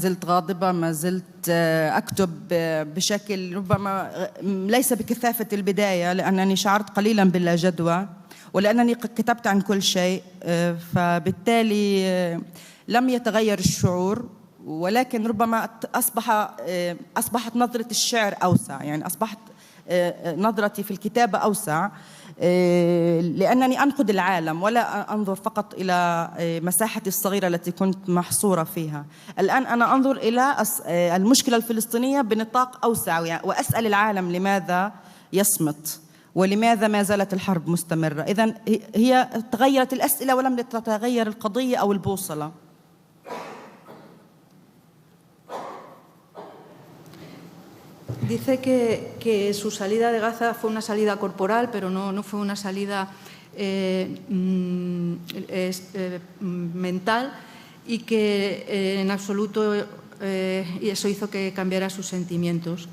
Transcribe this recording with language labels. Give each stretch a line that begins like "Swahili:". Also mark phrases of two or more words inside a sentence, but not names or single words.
Arabic: زلت غاضبة، ما زلت أكتب بشكل ربما ليس بكثافة البداية، لأنني شعرت قليلا باللا جدوى ولأنني كتبت عن كل شيء، فبالتالي لم يتغير الشعور، ولكن ربما أصبحت نظرة الشعر أوسع، يعني أصبحت نظرتي في الكتابة أوسع، لأنني أنقد العالم ولا أنظر فقط إلى مساحتي الصغيرة التي كنت محصورة فيها. الآن أنا أنظر إلى المشكلة الفلسطينية بنطاق أوسع، وأسأل العالم لماذا يصمت ولماذا ما زالت الحرب مستمرة. إذن هي تغيرت الأسئلة ولم تتغير القضية أو البوصلة.
Spanish: Dice que su salida de Gaza fue una salida corporal, pero no fue una salida mental, y que en absoluto y eso hizo que cambiara sus sentimientos.